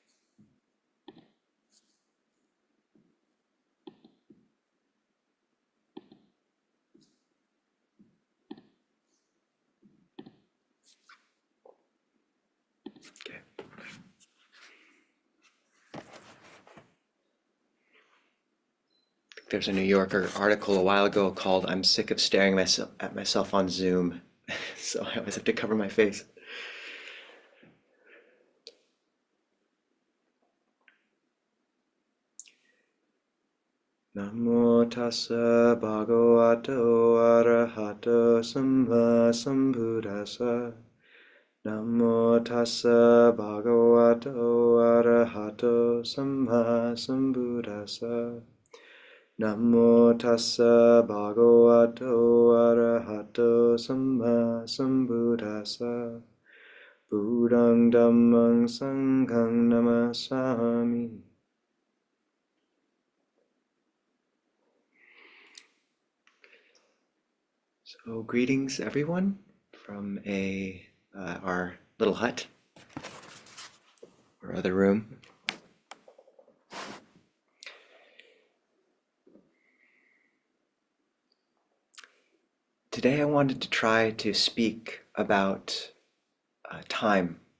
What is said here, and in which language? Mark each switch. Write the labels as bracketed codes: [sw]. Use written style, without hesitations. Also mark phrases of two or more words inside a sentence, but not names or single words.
[en] Okay. There's a New Yorker article a while ago called "I'm sick of staring at myself on Zoom," so I always have to cover my face. [pi] Namo tassa bhagavato arahato samma sambuddhassa. Namo tassa bhagavato arahato samma sambuddhassa. Namo tassa bhagavato arahato samma sambuddhassa. Buddhang dhammang sanghang namasami. [en] So greetings everyone from our little hut or other room. Today I wanted to try to speak about time.